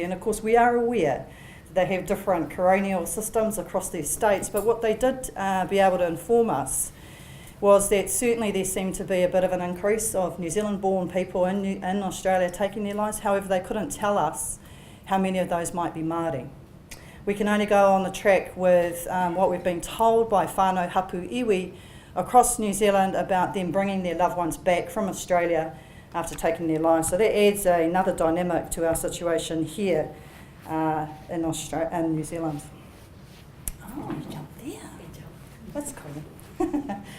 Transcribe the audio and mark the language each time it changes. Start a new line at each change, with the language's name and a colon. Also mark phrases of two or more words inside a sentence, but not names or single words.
English: And of course we are aware they have different coronial systems across their states, but what they did be able to inform us was that certainly there seemed to be a bit of an increase of New Zealand-born people in Australia taking their lives. However, they couldn't tell us how many of those might be Māori. We can only go on the track with what we've been told by
Māori: whānau hapu iwi
English: across New Zealand about them bringing their loved ones back from Australia after taking their lives. So that adds another dynamic to our situation here in New Zealand. Oh, you jumped there. That's cool.